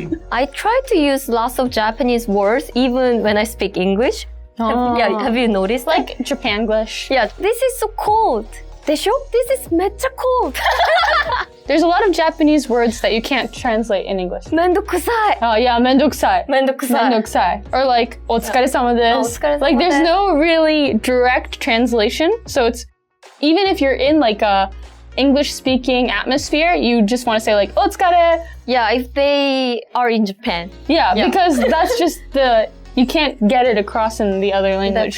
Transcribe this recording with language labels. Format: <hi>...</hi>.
<en>I try to use lots of Japanese words even when I speak English. Have you noticed? Like Japanglish. Yeah, this is so cold.</en> <ja>でしょ?</ja> <en>This is</en> <ja>めっちゃ</ja> <en>cold. There's a lot of Japanese words that you can't translate in English.</en> <ja>めんどくさい.</ja> <en>Oh yeah,</en> <ja>めんどくさい. めんどくさい. めんどくさい.</ja> <en>Or like</en> <ja>お疲れ様です. お疲れ様です.</ja> <en>Like there's no really direct translation. So it's even if you're in like a English speaking atmosphere, you just want to say like</en> <ja>お疲れ.</ja> <en>Yeah, if they are in Japan. Yeah, because that's just you can't get it across in the other language.</en>